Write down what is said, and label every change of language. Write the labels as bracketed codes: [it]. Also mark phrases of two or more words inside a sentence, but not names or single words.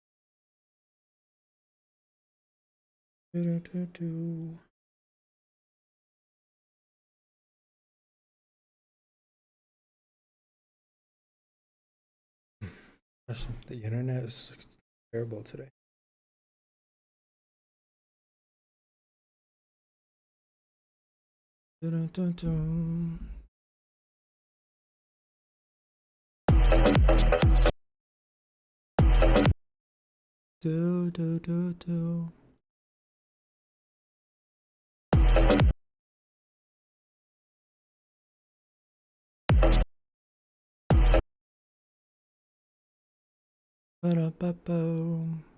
[en] Do-do-do-do. The internet is terrible today. Dun-dun-dun-dun. Do do do do. Ba-da-ba-bo.